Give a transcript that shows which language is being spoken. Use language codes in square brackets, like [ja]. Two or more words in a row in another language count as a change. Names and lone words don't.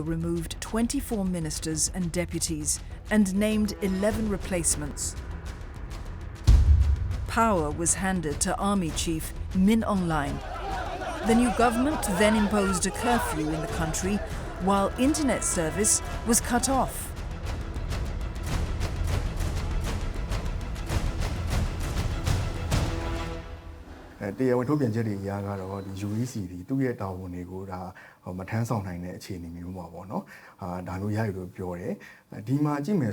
[en] removed 24 ministers and deputies and named 11 replacements. Power was handed to Army Chief Min Aung Hlaing. The new government then imposed a curfew in the country while internet service was cut off. [my] တရားဝင်ထုတ်ပြန်ချက်တွေအရကတော့ဒီ UEC ဒီသူ့ရဲ့တာဝန်တွေကိုဒါမထမ်းဆောင်နိုင်တဲ့အခြေအနေမျိုးမှာပေါ့နော်ဒါမျိုးရရလို့ပြောတယ်ဒီမှာကြည့်မယ်